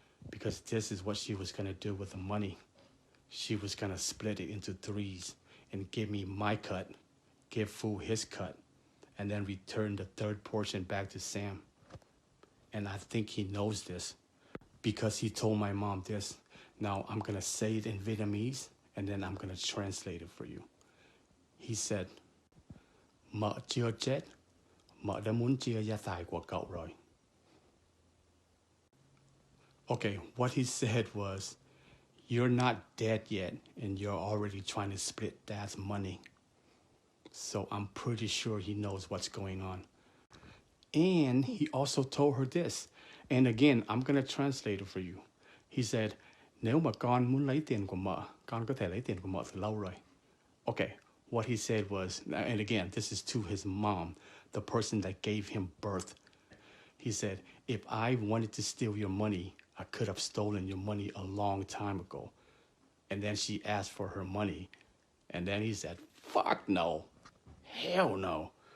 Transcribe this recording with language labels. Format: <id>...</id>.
<en>Because this is what she was gonna do with the money. She was gonna split it into threes and give me my cut, give Fu his cut, and then return the third portion back to Sam. And I think he knows this because he told my mom this. Now I'm gonna say it in Vietnamese and then I'm gonna translate it for you. He said,</en> <vi>"Mợ chưa chết, mợ đã muốn chia gia tài của cậu rồi."</vi> <en>Okay, what he said was, you're not dead yet and you're already trying to split dad's money. So I'm pretty sure he knows what's going on. And he also told her this. And again, I'm going to translate it for you. He said,</en> <vi>nếu mà con muốn lấy tiền của mợ, con có thể lấy tiền của mợ từ lâu rồi.</vi> <en>Okay, what he said was, and again, this is to his mom, the person that gave him birth. He said, if I wanted to steal your money, I could have stolen your money a long time ago. And then she asked for her money. And then he said, fuck no. Hell no.</en>